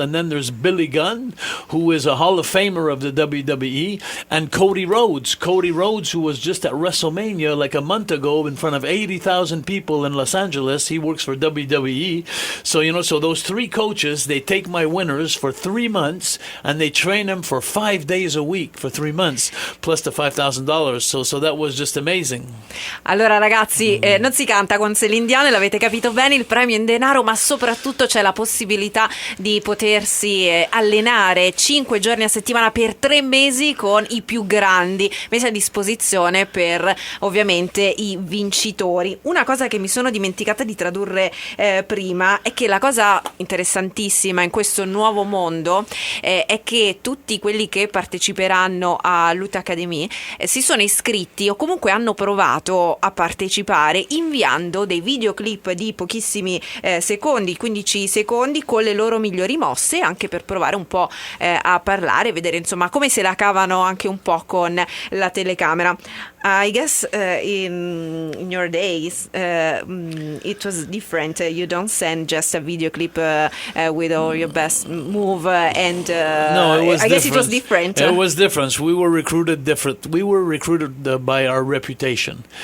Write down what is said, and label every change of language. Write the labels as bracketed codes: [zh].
[en] And then there's Billy Gunn, who is a Hall of Famer of the WWE, and Cody Rhodes, who was just at WrestleMania like a month ago in front of 80,000 people in Los Angeles. He works for WWE. So, you know, so those 3 coaches, they take my winners for 3 months and they train them for 5 days a week for 3 months, plus the $5,000. So that was just amazing. [it] Allora ragazzi, non si canta con Celine Dion, l'avete capito bene, il premio in denaro, ma soprattutto c'è la possibilità di potersi allenare 5 giorni a settimana per 3 mesi con i più grandi, messi a disposizione per ovviamente i vincitori. Una cosa che mi sono dimenticata di tradurre prima è che la cosa interessantissima in questo nuovo mondo è che tutti quelli che parteciperanno a Lutte Academy si sono iscritti o comunque hanno provato a partecipare inviando dei videoclip di pochissimi secondi, 15 secondi, con le loro migliori mosse, anche per provare un po' a parlare, vedere insomma come se la cavano anche un po' con la telecamera. [en] I guess in your days it was different. You don't send just a video clip with all your best move no, it was I guess it was different. It was different. We were recruited different. We were recruited by our reputation.